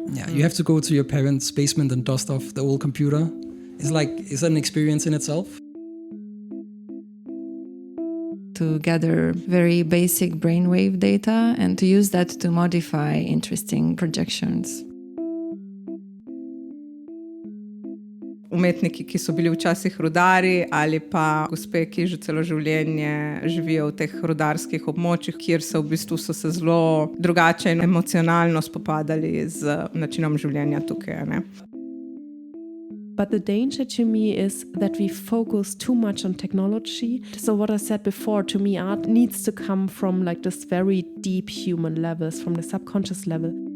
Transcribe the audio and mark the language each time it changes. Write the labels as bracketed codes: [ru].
[en] Yeah, you have to go to your parents' basement and dust off the old computer. It's an experience in itself. To gather very basic brainwave data and to use that to modify interesting projections. [sl] Umetniki, ki so bili včasih rudari ali pa gospe, ki že celo življenje živijo v teh rudarskih območjih, kjer so v bistvu so se zelo drugače in emocionalno spopadali z načinom življenja tukaj, ne? [en] But the danger to me is that we focus too much on technology. So what I said before, to me, art needs to come from like this very deep human levels, from the subconscious level.